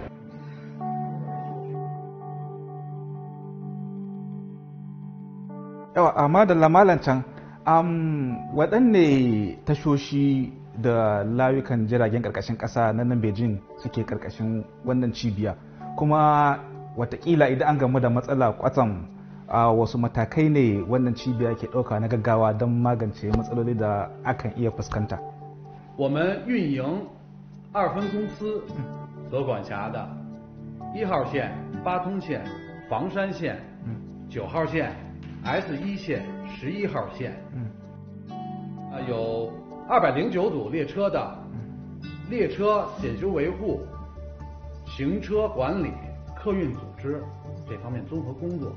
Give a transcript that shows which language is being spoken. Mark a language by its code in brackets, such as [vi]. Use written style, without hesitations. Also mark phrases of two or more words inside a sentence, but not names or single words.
[ha] Yawa, amma da lamalan can, waɗanne tashoshi da layukan jiragen karkashin ƙasa na nan Beijing suke karkashin wannan cibiya, kuma watakila idan an gamu da matsala kwatsam wasu matakai ne wannan cibiya ke ɗauka na gaggawa don magance matsaloli da akan iya fuskanta. [zh] 我们运营2分公司所管辖的1号线、八通线、房山线、9号线、S1线、11号线，有209组列车的列车检修维护、行车管理、客运组织这方面综合工作。